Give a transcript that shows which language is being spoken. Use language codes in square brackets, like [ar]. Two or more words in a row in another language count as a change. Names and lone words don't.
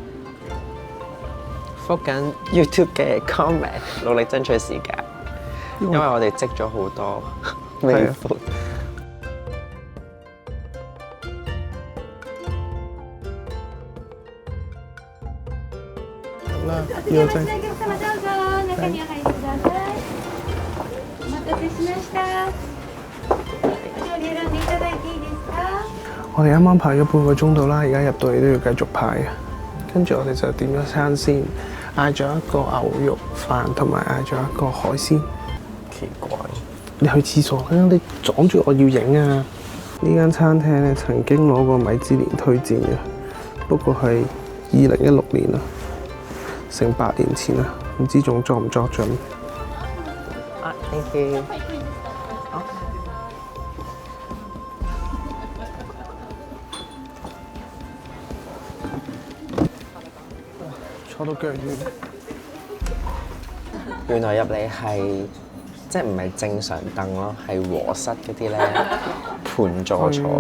[yue] 覆緊 YouTube 嘅 comment， 努力爭取時間，因為我哋積咗好多未覆。好啦，呢個真。 [ja] 中にお入りください。お待たせしました。お料理選んでいただいていいですか？ [yue] 我哋啱啱排咗半個鐘度啦，而家入到嚟都要繼續排嘅。跟住我哋就點咗餐先，嗌咗一個牛肉飯同埋嗌咗一個海鮮。奇怪，你去廁所啦！你阻住我要影啊！呢間餐廳咧曾經攞過米芝蓮推薦嘅，不過係2016年啦，成8年前啦，唔知仲作唔作準。啊 ， [en] thank you。 [yue] 坐到腳軟。原來入嚟係即係唔係正常凳咯，係和室嗰啲咧盤座坐嘅。